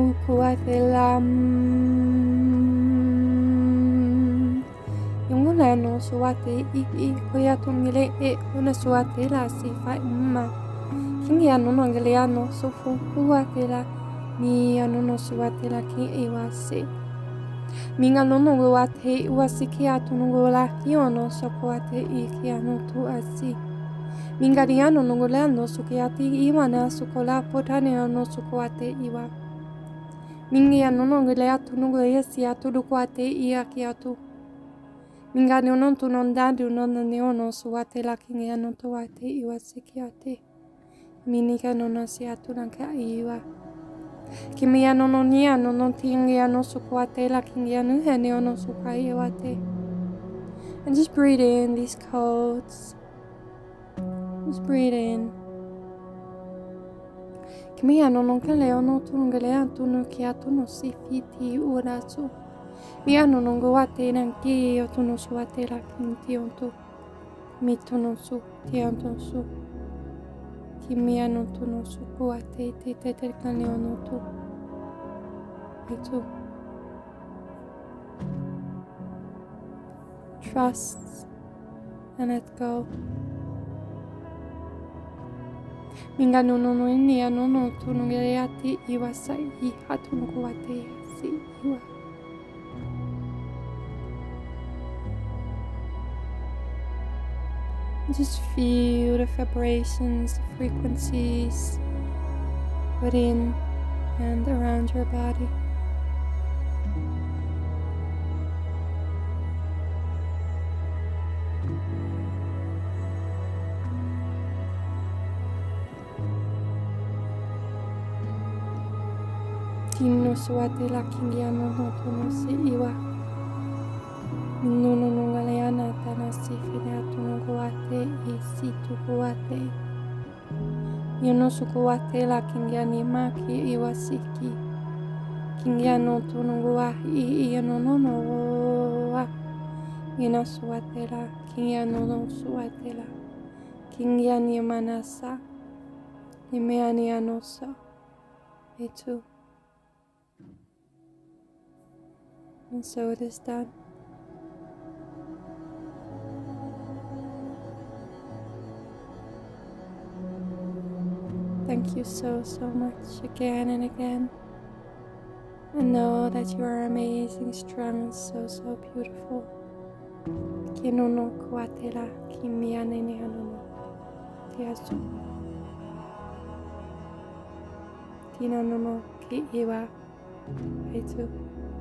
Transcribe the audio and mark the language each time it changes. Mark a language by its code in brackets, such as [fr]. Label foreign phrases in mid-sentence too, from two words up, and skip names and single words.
[en] iukuatelam yung ulano suate i koia tungile e una suate la si fai umma. Kingi anono ngele ano sofu uate la ni anono suate la ki iwasi. Minga nono uate uasi ki atunungu la hiono sokoate I ki ano tu asi. Minga diano nungulano sukiati iwana sukola potane ano sukoate iwa. Mingi anono ngele atu nungu esi atu dukwate ia ki atu. Minga nono tu non dadu non neono suate la kingi ano tuate iwa sikiate. Minika nono si atu nanka iwa. Kimi anono ni anono tingi ano sukoate la kingi anu hene ono sukai iwate. And just breathe in these codes. Just breathe in. Kimi anono kele ono tungele atuno ki atuno sifiti urasu. Mi anono goate nanki otuno suate la kinti ontu. Mi tuno su ti anton su. Kimi ano tuno su kuate te te te kane ono tu. Itu. Trust and let go. Minga nono ini anono tuno geleati iwa sai I hatuno kuate si iwa. Just feel the vibrations, the frequencies within and around your body. Tino suate la kingiano no tono si iwa. Minuno no galeana tana si fineatu no guate I si tu guate. Yono su guate la kingiani maki iwa siki. Kingiano tono guahi I no wa. Yena suate la kingiano no suate la. Kingiani manasa. Imeani anosa. Itu. And so it is done. Thank you so much again and again. And know that you are amazing, strong, and so beautiful. Kinono kuatela kimiane ne anono. Tiasu. Tinanono ki iwa. Aitu.